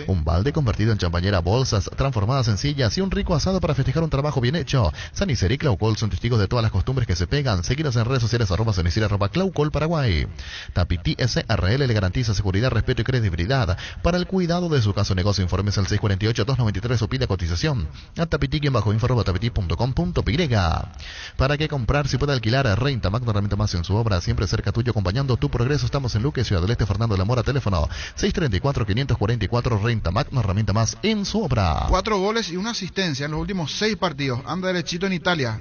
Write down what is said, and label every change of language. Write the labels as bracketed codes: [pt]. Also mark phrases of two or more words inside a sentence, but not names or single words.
[es] Un balde convertido en champañera, bolsas transformadas en sillas y un rico asado para festejar un trabajo bien hecho. Sanicel y Claucol son testigos de todas las costumbres que se pegan. Seguinos en redes sociales @Sanicel, @Claucol Paraguay. Tapiti SRL le garantiza seguridad, respeto y credibilidad para el cuidado de su caso o negocio. Informes al 648-293 o pide cotización a tapiti-info@tapiti.com.py. ¿Para qué comprar si puede alquilar? Renta Mac, no herramienta más en su obra, siempre cerca tuyo, acompañando tu progreso. Estamos en Luque, Ciudad del Este, Fernando de la Mora, teléfono 634-544. Renta Mac, no herramienta más en su obra. 4 goles y una asistencia en los últimos 6 partidos. Anda derechito en Italia.